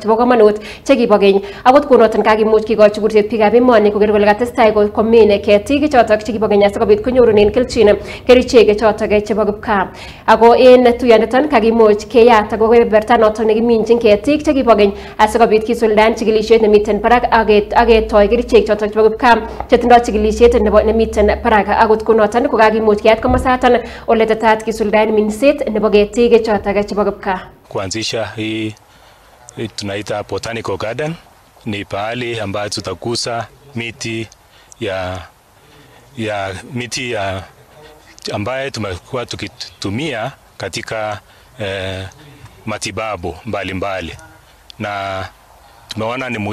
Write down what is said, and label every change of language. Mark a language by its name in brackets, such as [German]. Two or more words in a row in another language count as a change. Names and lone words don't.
[Kalenjin] chebo komonut chekibo keny akot konoton kakimuch kikochi kurset biikab emoni koker kole katestai komin ketik chotok chekibo keny asikobit konyorunen kelchin kerichek chotok chebo kipkaa ako en tuyaniton kakimuch keyat ako kebeberta noton nekiminjin ketik chekibo keny asikobit kisuldaen chikilisiet nemiten barak ak ketoi kerichek chotok chebo kipkaa chetindoi chikilisiet nemiten barak akot konoton kokakimuch keyat komosaton ole tetat kisuldaen minset nebo ketik chotok chebo kipkaa. [Swahili] Kuanzisha hii tunaita Botanical Garden ni pahali ambayo tutakuza miti ambaye tumekuwa tukitumia katika matibabu mbalimbali na tumeona ni